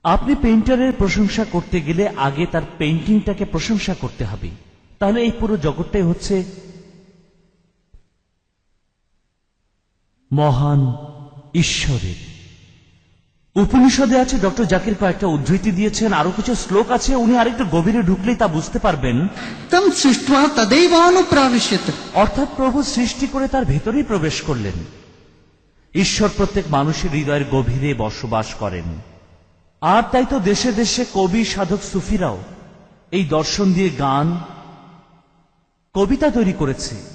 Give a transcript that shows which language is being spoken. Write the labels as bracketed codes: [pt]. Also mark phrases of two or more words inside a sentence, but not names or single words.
[bn] আপনি পেইন্টারের প্রশংসা করতে গেলে আগে তার পেইন্টিংটাকে প্রশংসা করতে হবে, তাহলে এই পুরো জগৎটাই হচ্ছে মহান ঈশ্বরের। উপনিষদে আছে, ডক্টর জাকির কয়েকটা উদ্ধৃতি দিয়েছেন, আরো কিছু শ্লোক আছে, উনি আরেকটু গভীরে ঢুকলেই তা বুঝতে পারবেন। [sa] तम सृष्ट्वा तदैवानुप्राविश्यत। [bn] অর্থাৎ প্রভু সৃষ্টি করে তার ভেতরেই প্রবেশ করলেন। ঈশ্বর প্রত্যেক মানুষের হৃদয়ের গভীরে বসবাস করেন। আর তাই তো দেশে দেশে কবি, সাধক, সুফিরাও এই দর্শন দিয়ে গান, কবিতা তৈরি করেছে।